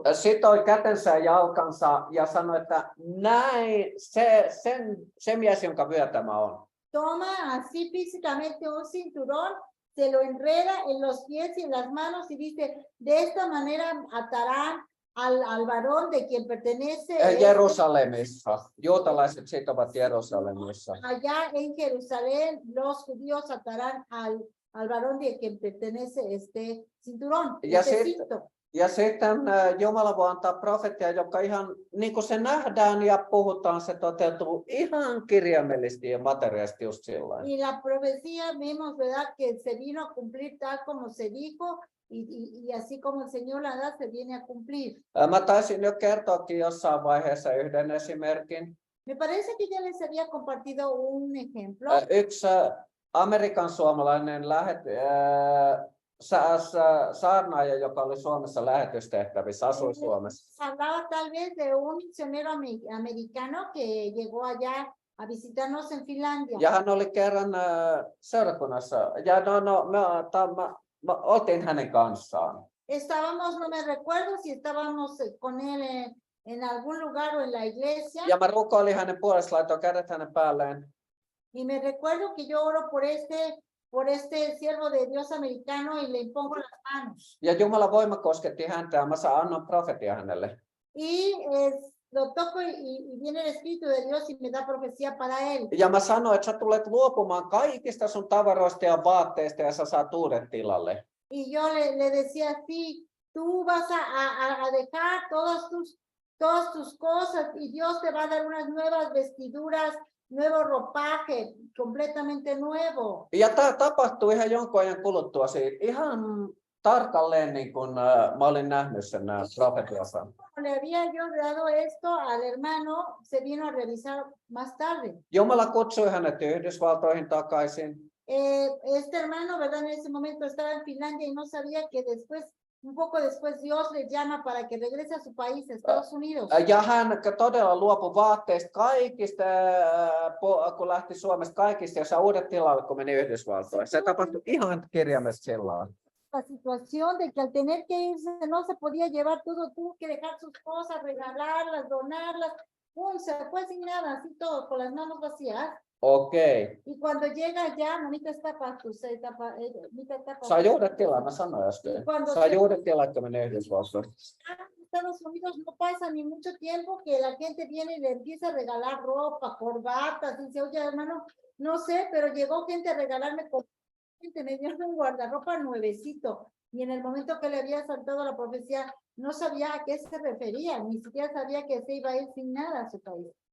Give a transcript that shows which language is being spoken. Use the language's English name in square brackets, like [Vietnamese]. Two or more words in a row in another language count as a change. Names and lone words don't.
[Finnish] Sitoi kätensä ja jalkansa ja sanoi, että näin se mies, jonka vyö tämä on. [Spanish] Toma así físicamente un cinturón, se lo enreda en los pies y en las manos y dice, de esta manera atarán al varón de quien pertenece. [Finnish] Jerusalemissa. Juutalaiset sitovat Jerusalemissa. [Spanish] Allá en Jerusalén los judíos atarán al varón de quien pertenece este cinturón. [Finnish] Ja sitten Jumala voi antaa profetia, joka ihan niin kuin se nähdään ja puhutaan, se toteutuu ihan kirjaimellisesti ja materiaalisesti just sillain. [Spanish] Y la profecía vemos, ¿verdad?, que se vino a cumplir tal como se dijo y así como el Señor la da, se viene a cumplir. [Finnish] Mä taisin jo kertoakin jossain vaiheessa yhden esimerkin. [Spanish] Me parece que ya les había compartido un ejemplo. [Finnish] Yksi Amerikan suomalainen saarnaaja, joka oli Suomessa lähetystehtävissä, asui Suomessa. [Spanish] Hablaba tal vez de un misionero americano que llegó allá a visitarnos en Finlandia. [Finnish] Ja hän oli kerran seurakunnassa. Ja me oltiin hänen kanssaan. [Spanish] Estábamos, no me recuerdo si estábamos con él en algún lugar o en la iglesia. [Finnish] Ja mä rukoilin hänen puolesta, laitoin kädet hänen päälleen. [Spanish] Y me recuerdo que yo oro por este siervo de Dios americano y le impongo las manos. [Finnish] Ja Jumalan voima kosketti häntä ja mä annan profetia hänelle. [Spanish] Y lo toco y viene el Espíritu de Dios y me da profecía para él. [Finnish] Ja mä sanoin, että sä tulet luopumaan kaikista sun tavaroista ja vaatteista ja sä saat uudet tilalle. [Spanish] Y yo le decía así, tú vas a dejar todas tus cosas y Dios te va a dar unas nuevas vestiduras, nuevo ropaje, completamente nuevo. [Finnish] Ja tämä tapahtui ihan jonkun ajan kuluttua siitä. Ihan tarkalleen niin kuin mä olin nähnyt sen profetiassa. [Spanish] Le había yo dado esto al hermano, se vino a revisar más tarde. [Finnish] Jumala kutsui hänet Yhdysvaltoihin takaisin. [Spanish] Este hermano, ¿verdad? En ese momento estaba en Finlandia y no sabía que después, un poco después, Dios le llama para que regrese a su país, Estados Unidos. [Finnish] Ja hän todella luopui vaatteista kaikista, kun lähti Suomesta kaikista ja sai uudet tilalle, kun meni Yhdysvaltoihin. Se tapahtui ihan kirjaimellisesti silloin. [Spanish] La situación de que al tener que irse no se podía llevar todo, tuvo que dejar sus cosas, regalarlas, donarlas, pum, se fue sin nada, así todo, con las manos vacías. [Finnish] Okei. [Spanish] Y cuando llega allá, no [Finnish] mitä tapahtuu, se ei mitä tapahtuu. Sai uudet tilalle, mä sanoin äsken. Sai uudet tilalle, kun meni Yhdysvaltoihin. [Spanish] Estados Unidos no pasa ni mucho tiempo que la gente viene y le empieza a regalar ropa, corbatas, y dice, oye hermano, no sé, pero llegó gente a regalarme me dio un guardarropa nuevecito, y en el momento que le había saltado la profecía, no sabía a qué se refería, ni siquiera sabía que se iba a ir sin nada a su país.